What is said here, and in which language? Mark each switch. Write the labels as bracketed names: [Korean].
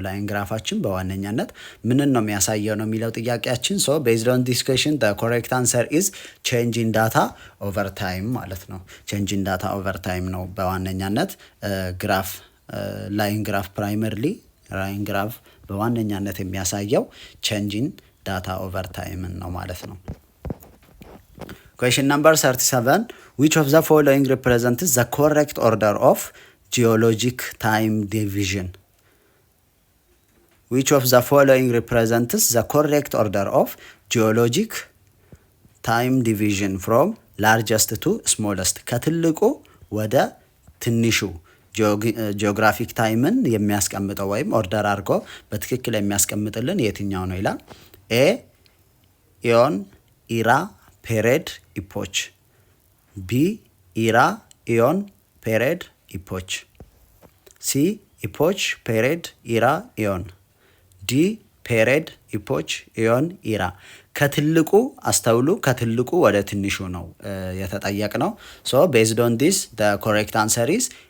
[Amharic] ላይን ግራፋችን በዋነኛነት ምንን ነው የሚያሳየው ነው የሚለው ጥያቄያችን። [English] ሶ ቤዝድ ኦን ዲስ ኩዌሽን ዘ ኮሬክት አንሰር ኢዝ ቼንጅ ኢን ዳታ ኦቨር ታይም [Amharic] ማለት ነው። [English] ቼንጅ ኢን ዳታ ኦቨር ታይም [Amharic] ነው በዋነኛነት [English] ግራፍ ላይን ግራፍ ፕራይመርሊ ላይን ግራፍ [Amharic] በዋነኛነት የሚያሳየው [English] ቼንጅ ኢን ዳታ ኦቨር ታይም [Amharic] ነው ማለት ነው። [English] ኩዌሽን ነምበር 37 which of the following represents the correct order of geologic time division? Which of the following represents the correct order of geologic time division from largest to smallest? [Amharic] ከትልቁ ወደ ትንሹ ጂኦግራፊክ ታይምን የሚያስቀምጠው ወይም ኦርደር አድርጎ በትክክል የሚያስቀምጥልን የትኛው ነው ይላል። ኤ [English] ኢዮን፣ ኢራ፣ ፔሬድ፣ ኢፖች፣ ቢ ኢራ፣ ኢዮን፣ ፔሬድ፣ ኢፖች፣ ሲ ኢፖች፣ ፔሬድ፣ ኢራ፣ ኢዮን፣ ዲ ፔሬድ፣ ኢፖች፣ ኢዮን፣ ኢራ። [Amharic] ከትልቁ አስተውሉ፣ ከትልቁ ወደ ትንሹ ነው የተጠየቅ ነው። [English] ሶ ቤዝድ ኦን ዲስ ዘ ኮሬክት አንሰር ኢዝ